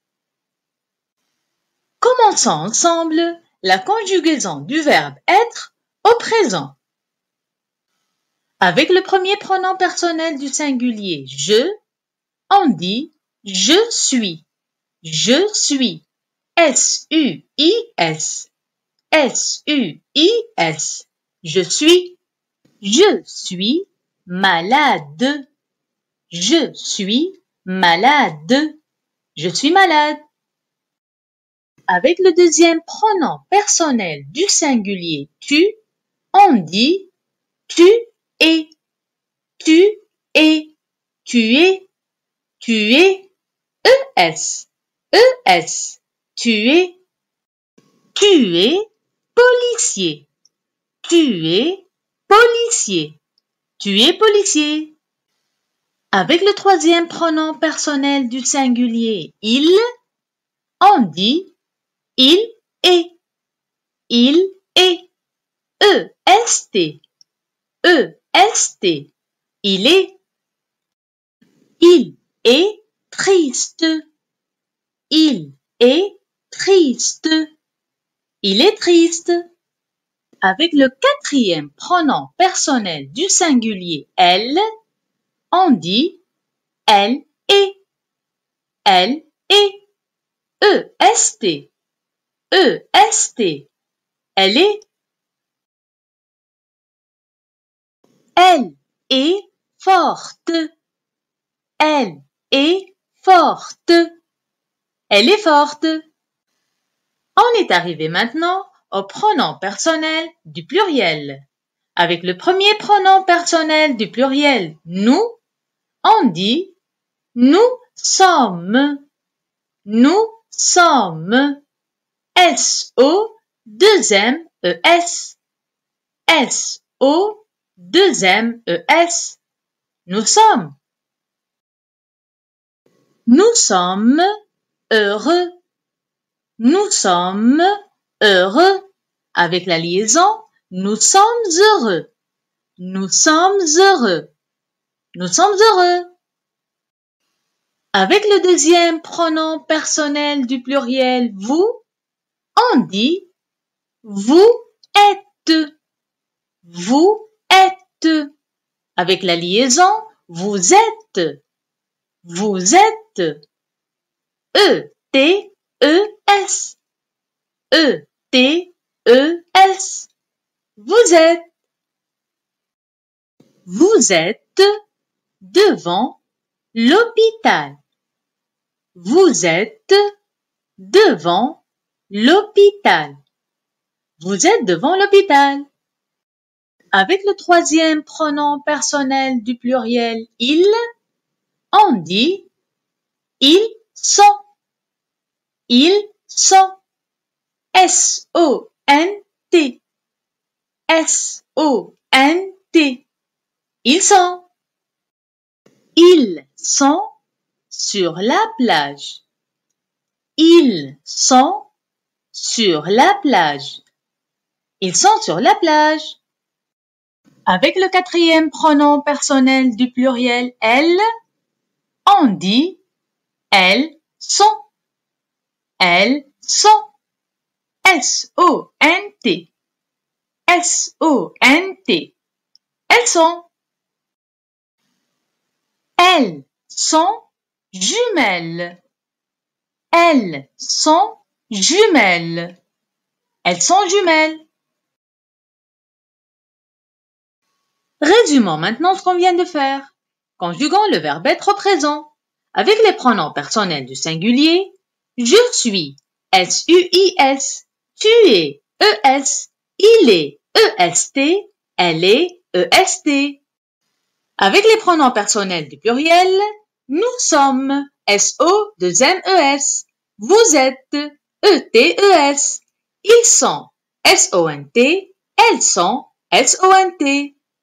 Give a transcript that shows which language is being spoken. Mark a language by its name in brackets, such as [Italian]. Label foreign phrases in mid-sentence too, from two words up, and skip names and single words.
[French] Commençons ensemble la conjugaison du verbe être au présent. Avec le premier pronom personnel du singulier je, on dit je suis. Je suis. S-U-I-S. S-U-I-S. Je suis. Je suis malade. Je suis malade. Je suis malade. Avec le deuxième pronom personnel du singulier tu, on dit tu es. Tu es. Tu es. Tu es. E-S. E-S. Tu es. Tu es policier. Tu es policier. Tu es policier. Avec le troisième pronom personnel du singulier il, on dit il est. Il est. E-S-T. E-S-T. Il est. Il est triste. Il est triste. Il est triste. Avec le quatrième pronom personnel du singulier elle, on dit elle est. Elle est. E-S-T. E-S-T. Elle est. Elle est forte. Elle est forte. Elle est forte. On est arrivé maintenant au pronom personnel du pluriel. Avec le premier pronom personnel du pluriel nous, on dit nous sommes. Nous sommes. S-O-2-M-E-S. S-O-2-M-E-S. Nous sommes. Nous sommes heureux. Nous sommes heureux. Avec la liaison, nous sommes heureux. Nous sommes heureux. Nous sommes heureux. Avec le deuxième pronom personnel du pluriel vous, on dit vous êtes. Vous êtes. Avec la liaison, vous êtes. Vous êtes. E-T-E-S. E-T-E-S. Vous êtes. Vous êtes devant l'hôpital. Vous êtes devant l'hôpital. Vous êtes devant l'hôpital. Avec le troisième pronom personnel du pluriel il, on dit ils sont. Ils sont. S-O-N-T. S-O-N-T. Ils sont. Ils sont sur la plage. Ils sont sur la plage. Ils sont sur la plage. Avec le quatrième pronom personnel du pluriel elles, on dit elles sont. Elles sont. S-O-N-T. S-O-N-T. Elles sont. Elles sont jumelles. Elles sont jumelles. Elles sont jumelles. Résumons maintenant ce qu'on vient de faire. Conjuguons le verbe être au présent. Avec les pronoms personnels du singulier, je suis. S-U-I-S. Tu es. E-S. Il est EST, elle est EST. Avec les pronoms personnels du pluriel, nous sommes SO2MES. Vous êtes ETES. Ils sont SONT, elles sont SONT.